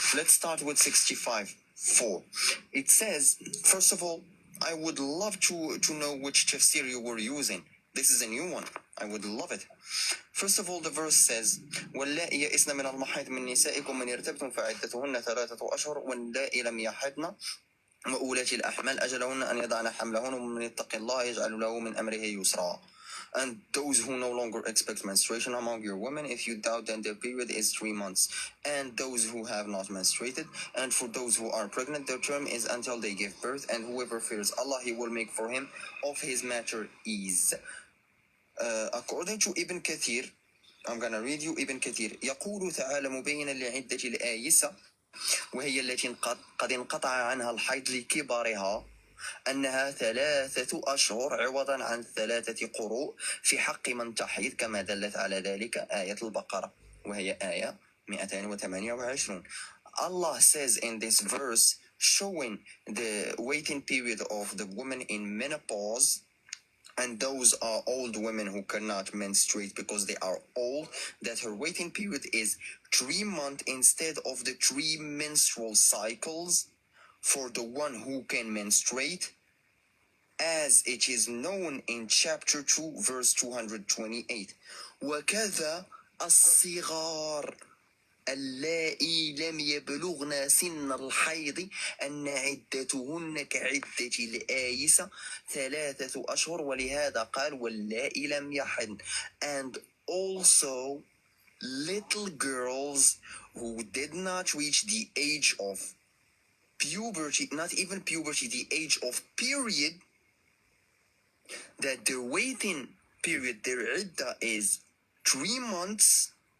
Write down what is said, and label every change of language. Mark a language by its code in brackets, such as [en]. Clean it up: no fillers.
[en] Let's start with 65:4. It says, first of all, I would love to know which tafsir you were using. This is a new one. I would love it. [ar] First of all, the verse says, واللائي يئسن من المحيض من نسائكم من ارتبتم فعدتهن 3 أشهر واللائي لم يحضن وأولات الأحمال أجلهن أن يضعن حملهن ومن يتق الله يجعل له من أمره يسرا. [en] And those who no longer expect menstruation among your women, if you doubt, then their period is 3 months. And those who have not menstruated, and for those who are pregnant, their term is until they give birth. And whoever fears Allah, He will make for him of his matter ease. According to Ibn Kathir, I'm gonna read you Ibn Kathir. [ar] يقول تعالى مبينا لعدة الآيسة وهي التي قد انقطع عنها الحيض لكبارها أنها 3 أشهر عوضا عن 3 قروء في حق من تحيض، كما دلت على ذلك آية البقرة وهي آية 228. [en] Allah says in this verse, showing the waiting period of the woman in menopause, and those are old women who cannot menstruate because they are old, that her waiting period is 3 months instead of the 3 menstrual cycles for the one who can menstruate, as it is known in chapter 2, verse 228. [ar] وَكَذَا الصِّغَارِ اللائي لم يبلغن سن الحيض أن عدتهن كعدة الآيسة 3 أشهر ولهذا قال واللائي لم يحضن. [en] And also little girls who did not reach the age of puberty, not even puberty, the age of period, that their waiting period, their iddah, is 3 months.